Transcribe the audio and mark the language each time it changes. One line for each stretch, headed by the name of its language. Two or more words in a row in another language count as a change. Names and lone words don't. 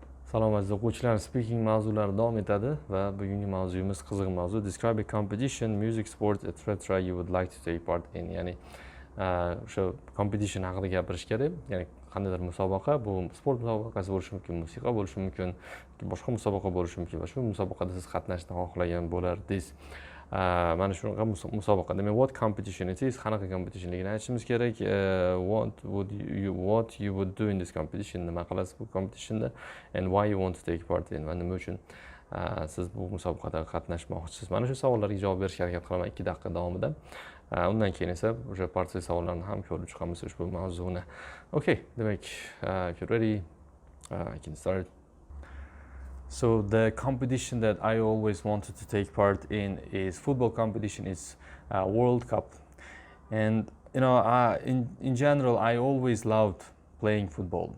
Uzbek: Salom aziz o'quvchilar, speaking mavzulari davom etadi va bugungi mavzuyimiz qiziq mavzu.
English: Describe a competition, music, sport, etc. you would like to take part in.
Uzbek: Ya'ni o'sha competition haqida gapirish kerak. Ya'ni qandaydir musobaqa, bu sport musobaqasi bo'lishi mumkin, musiqa bo'lishi mumkin, boshqa musobaqa bo'lishi mumkin va shu musobaqada siz qatnashishni xohlagan bo'lardingiz. Mana shunaqa musobaqa. Demak,
English: what competition it is,
Uzbek: qanaqa competitionligini aytishimiz kerak.
English: What you would do in this competition,
Uzbek: nima qilasiz bu competitionda,
English: and why you want to take part in,
Uzbek: va nima uchun siz bu musobaqada qatnashmoqchisiz. Mana shu savollarga javob berishga harakat qilaman 2 daqiqa davomida. Undan keyin esa o'sha portret savollarni ham ko'rib chiqamiz ushbu mavzuni. Okay, demak,
English: if you're ready, I can start. So the competition that I always wanted to take part in is football competition. It's World Cup, and in general, I always loved playing football.